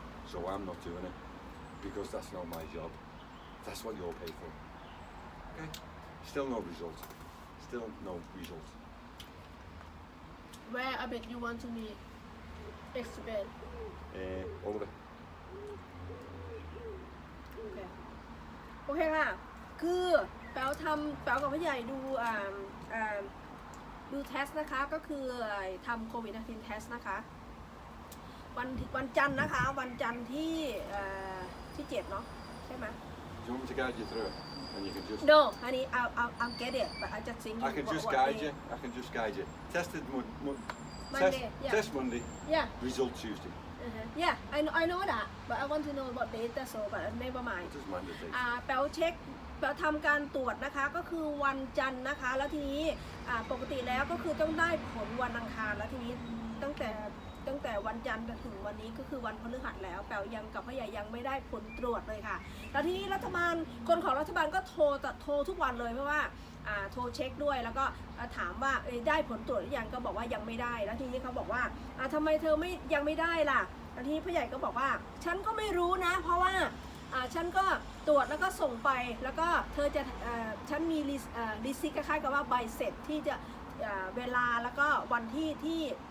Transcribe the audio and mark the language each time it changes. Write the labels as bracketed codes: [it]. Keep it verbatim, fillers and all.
[en] So I'm not doing it, because that's not my job. That's what you're paid for. Okay? Still no result. Still no result. Where I bet you want to be extra bad. Uh, over. [th] โอเคโอเคค่ะคือแป๋วทำแป๋วกับพ่อใหญ่ดูอ่าอ่าดูเทสนะคะก็คือไอ้ทำโควิดสิบเก้า เทสนะคะวันวันจันทร์นะคะวันจันทร์ที่เอ่อที่เจ็ดเนาะใช่ไหม [en] Do you want me to guide you through it? And you can just. No honey I I I'm get it but I just think I can just guide you. I can just guide you. Tested mon- mon- Monday, test, yeah. test Monday. yeah Result Tuesday. uh-huh. yeah I know I know that but I want to know about data so but never mind What does Monday do? [th] อ่าแป๋วเช็คแป๋วทำการตรวจนะคะก็คือวันจันทร์นะคะแล้วทีนี้อ่าปกติแล้วก็คือต้องได้ผลวันอังคารแล้วทีนี้ตั้งแต่ต ตั้งแต่วันจันทร์จนถึงวันนี้ก็คือวันพฤหัสแล้วแป๋วยังกับพ่อใหญ่ยังไม่ได้ผลตรวจเลยค่ะแล้วทีนี้รัฐบาลคนของรัฐบาลก็โทรโทรทุกวันเลยเพราะว่าอ่าโทรเช็คด้วยแล้วก็อ่าถามว่าเอ้ยได้ผลตรวจหรือยังก็บอกว่ายังไม่ได้แล้วทีนี้เขาบอกว่าอ่าทำไมเธอไม่ยังไม่ได้ล่ะแล้วทีนี้พ่อใหญ่ก็บอกว่าฉันก็ไม่รู้นะเพราะว่าอ่าฉันก็ตรวจแล้วก็ส่งไปแล้วก็เธอจะเอ่อฉันมีลิสเอ่อลิสต์คล้ายๆกับว่าใบเสร็จที่จะเอ่อเวลาแล้วก็วันที่ที่